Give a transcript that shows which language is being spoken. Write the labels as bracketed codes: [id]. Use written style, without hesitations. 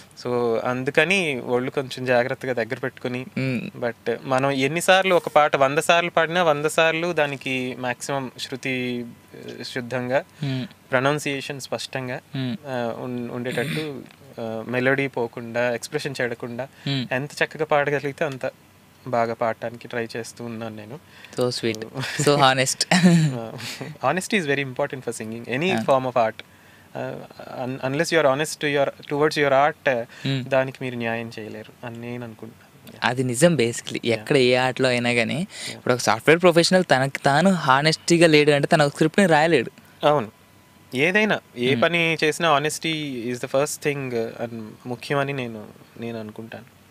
[te] So అందుకని వాళ్ళు కొంచెం జాగ్రత్తగా దగ్గర పెట్టుకుని, బట్ మనం ఎన్నిసార్లు ఒక పాట 100 సార్లు పాడినా 100 సార్లు దానికి మాక్సిమం శృతి శుద్ధంగా, ప్రొనౌన్సియేషన్ స్పష్టంగా ఉండేటట్టు, మెలోడీ పోకుండా, ఎక్స్ప్రెషన్ చెడకుండా ఎంత చక్కగా పాడగలిగితే అంత బాగా పాడటానికి ట్రై చేస్తూ ఉన్నాను నేను. [en] So sweet, so honest. Honesty is very important for singing any form of art. Unless you are honest towards your art, [te] దానికి మీరు న్యాయం చేయలేరు అని నేను అనుకుంటున్నాను. అది నిజం. బేసిక్లీ ఎక్కడ ఏ ఆర్ట్లో అయినా కానీ ఇప్పుడు ఒక సాఫ్ట్వేర్ ప్రొఫెషనల్ తనకు తాను హానెస్టీగా లేడు అంటే తన స్క్రిప్ట్ని రాయలేడు. అవును, ఏదైనా ఏ పని చేసినా [en] honesty is the first thing [te] ముఖ్యమని నేను అనుకుంటాను.